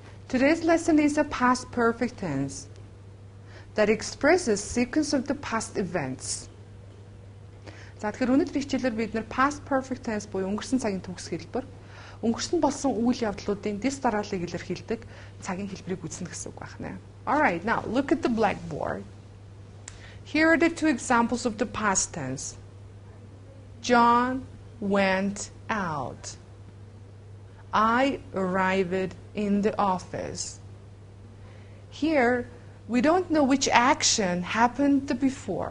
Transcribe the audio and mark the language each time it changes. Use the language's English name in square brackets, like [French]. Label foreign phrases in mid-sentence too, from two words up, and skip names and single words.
[English] Today's lesson is a past perfect tense that expresses sequence of the past events. [Mongolian] За тэгэхээр өнөөдрийн хичээлээр бид нэр [English] past perfect tense [Mongolian] буюу өнгөрсөн цагийн төгс хэлбэр, өнгөрсөн болсон үйл явдлуудын дэс дарааллыг илэрхийлдэг цагийн хэлбэрийг үзнэ гэсэн үг байна. [English] All right, now look at the blackboard. Here are the two examples of the past tense. John went out. I arrived in the office. Here, we don't know which action happened before.